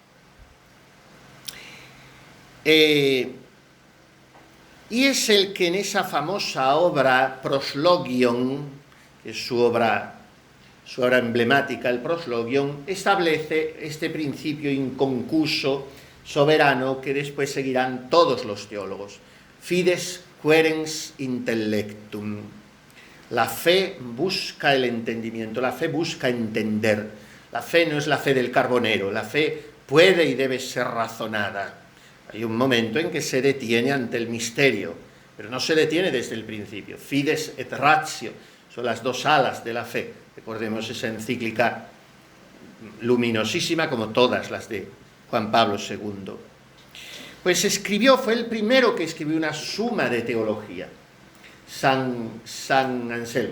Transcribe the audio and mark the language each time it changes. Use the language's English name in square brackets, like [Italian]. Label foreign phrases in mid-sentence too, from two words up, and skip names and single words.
[Spanish] Y es el que en esa famosa obra Proslogion, que es su obra emblemática, el Proslogion, establece este principio inconcuso, soberano, que después seguirán todos los teólogos. [Latin] Fides querens intellectum. [Spanish] La fe busca el entendimiento, la fe busca entender. La fe no es la fe del carbonero, la fe puede y debe ser razonada. Hay un momento en que se detiene ante el misterio, pero no se detiene desde el principio. [Latin] Fides et ratio [Spanish] son las dos alas de la fe. Recordemos esa encíclica luminosísima como todas las de Juan Pablo II. Pues fue el primero que escribió una suma de teología, San Anselmo.